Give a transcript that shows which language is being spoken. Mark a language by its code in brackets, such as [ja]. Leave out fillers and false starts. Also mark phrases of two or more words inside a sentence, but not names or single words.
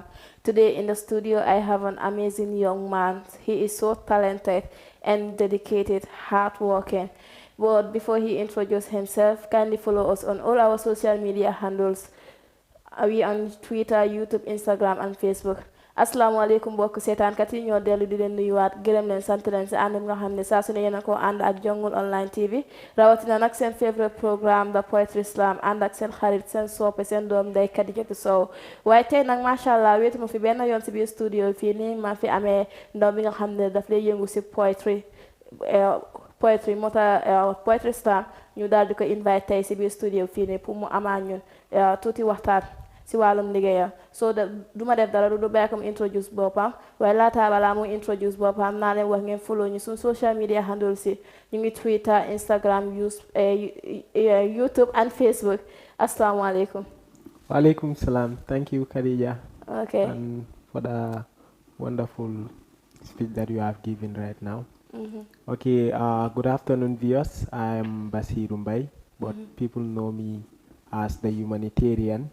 [en] Today in the studio, I have an amazing young man. He is so talented and dedicated, hardworking. But before he introduces himself, kindly follow us on all our social media handles. We on Twitter, YouTube, Instagram, and Facebook. [wo] Asalaamaaleykum mbokk seetaankat yi ñoo dellu di leen nuyuwaat gërëm leen sant leen si ànd nga xam ne saa su ne yéen a ko ànd ak Jongul Online TV rawatina nag seen [en] favorite programme [wo] The Poetry Slam ànd ak seen xarit seen soppe seen doom day Kadijatu Sow waaye tey nag [ar] macha allah [wo] wéetu ma fi benn yoon si biir studio fii nii ma fi amee ndaw bi nga xam ne daf lay yëngu si poetry moo tax Poetry Slam ñu daal di ko invite tey si biir studio fii nii pour mu amaa ñun tuuti waxtaan si wàllum liggéeyam so duma def dara du bàyyi ko mu introduce boppam waaye laata balaa mu introduce boppam naa leen wax ngeen follow ñu suñ [en] social media handle [wo] si ñu ngi Twitter Instagram YouTube and Facebook asalaamaaleykum. [ar] Walaikum salam. [en] Thank you, Khadija. Okay. And for the wonderful speech that you have given right now. Okay, good afternoon, viewers. I'm Basirou Mbaye, but people know me as the humanitarian.